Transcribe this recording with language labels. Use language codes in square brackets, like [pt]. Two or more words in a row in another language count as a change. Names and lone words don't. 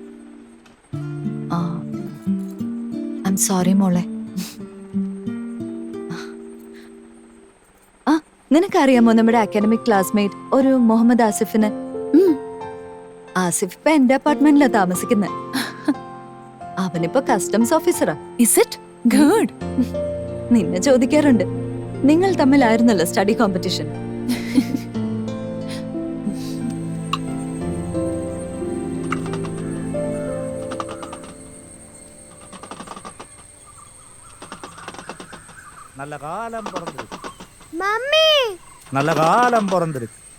[en] I'm sorry മോളെ. [ml] ആ, നിനക്കറിയാമോ നമ്മുടെ [en] academic classmate [ml] ഒരു മുഹമ്മദ് ആസിഫിന്? ആസിഫ് ഇപ്പൊ എന്റെ അപ്പാർട്ട്മെന്റിലാ താമസിക്കുന്നത്. അവനിപ്പോ കസ്റ്റംസ് ഓഫീസറാ. [en] Is it good? [ml] നിന്നെ ചോദിക്കാറുണ്ട്. നിങ്ങൾ തമ്മിലായിരുന്നല്ലോ [en] study competition. [ta] நல்ல காலம் பிறந்திருக்கு. மம்மி நல்ல காலம் பிறந்திருக்கு.